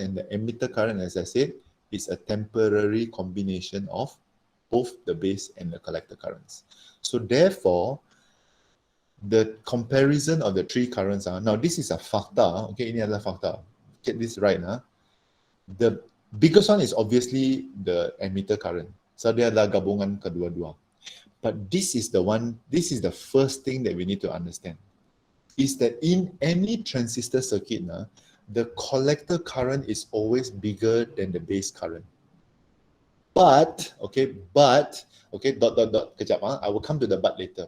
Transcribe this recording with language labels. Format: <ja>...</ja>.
<en>And the emitter current, as I said, is a temporary combination of both the base and the collector currents. So therefore, the comparison of the three currents, now this is a fakta, okay,</en> <ms>ini adalah fakta.</ms> <en>Get this right, the biggest one is obviously the emitter current.</en> <ms>So dia adalah gabungan kedua-dua.</ms> <en>But this is the first thing that we need to understand, is that in any transistor circuit, the collector current is always bigger than the base current. But,</en> <ms>kejap,</ms> <en>I will come to the but later.</en>